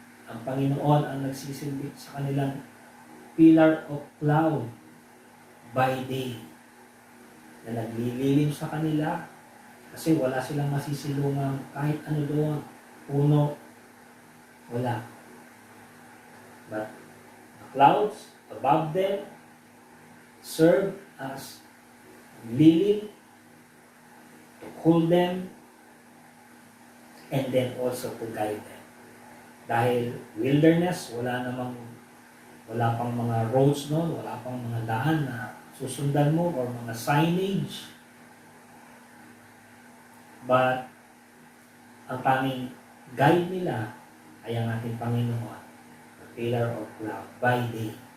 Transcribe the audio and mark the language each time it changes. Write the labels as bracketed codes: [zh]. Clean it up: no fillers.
[tl] Ang Panginoon ang nagsisilbi sa kanilang [en] pillar of cloud by day [tl] na naglililim sa kanila kasi wala silang masisilungang kahit ano doon, puno, wala. [en] But the clouds above them serve as lilim to cool them and then also to guide them. [tl] Dahil wilderness, wala pang mga roads noon, wala pang mga daan na susundan mo or mga signage. [en] But [tl] ang tanging guide nila ay ang ating Panginoon, [en] the pillar of cloud by day.